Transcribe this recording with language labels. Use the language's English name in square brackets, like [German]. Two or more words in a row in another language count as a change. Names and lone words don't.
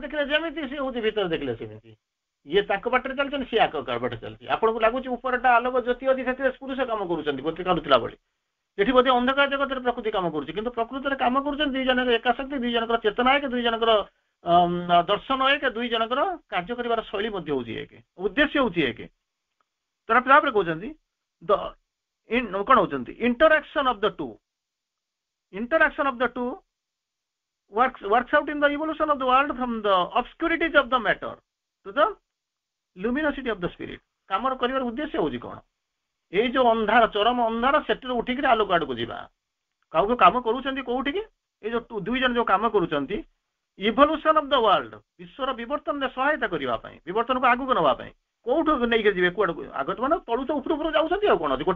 [Odia] ଦେଖିଲେ ଯେମିତି ସିଏ ହଉଛି ଭିତରେ ଦେଖିଲେ ସେମିତି ଇଏ ତାଙ୍କ ବାଟରେ ଚାଲିଛନ୍ତି ସିଏ ଆଗ ବାଟରେ ଚାଲିଛି ଆପଣଙ୍କୁ ଲାଗୁଛି ଉପରଟା ଆଲୋକ ଜ୍ୟୋତି ଅଛି ସେଥିରେ ପୁରୁଷ କାମ କରୁଛନ୍ତି ବୋଧେ କାଢୁଥିଲା ଭଳି ଏଠି ବୋଧେ ଅନ୍ଧକାର ଜଗତରେ ପ୍ରକୃତି କାମ କରୁଛି କିନ୍ତୁ ପ୍ରକୃତିରେ କାମ କରୁଛନ୍ତି ଦୁଇ ଜଣଙ୍କର ଏକାଶକ୍ତି ଦୁଇ ଜଣଙ୍କର ଚେତନା ଏକ ଦୁଇ ଜଣଙ୍କର ଦର୍ଶନ ଏକ ଦୁଇ ଜଣଙ୍କର କାର୍ଯ୍ୟ କରିବାର ଶୈଳୀ ମଧ୍ୟ ହଉଛି ଏକ ଉଦ୍ଦେଶ୍ୟ ହଉଛି ଏକ ତାପରେ କହୁଛନ୍ତି କଣ ହଉଛନ୍ତି [English] interaction of the two works out in the evolution of the world from the obscurities of the matter to the luminosity of the spirit [Odia] କାମର କରିବାର ଉଦ୍ଦେଶ୍ୟ ହଉଛି କଣ ଏଇ ଯୋଉ ଅନ୍ଧାର ଚରମ ଅନ୍ଧାର ସେଠରୁ ଉଠିକି ଆଲୋକ ଆଡକୁ ଯିବା କାହାକୁ କାମ କରୁଛନ୍ତି କୋଉଠିକି ଏଇ ଯୋଉ ଦୁଇ ଜଣ ଯୋଉ କାମ କରୁଛନ୍ତି [English] evolution of the world [Odia] ବିଶ୍ୱର ବିବର୍ତ୍ତନରେ ସହାୟତା କରିବା ପାଇଁ ବିବର୍ତ୍ତନକୁ ଆଗକୁ ନେବା ପାଇଁ କୋଉଠୁ ନେଇକି ଯିବେ କୁଆଡକୁ ଆଗ ତ ମାନେ ତଳୁ ତ ଉପରୁ ଯାଉଛନ୍ତି ଆଉ କଣ ଗୋଟେ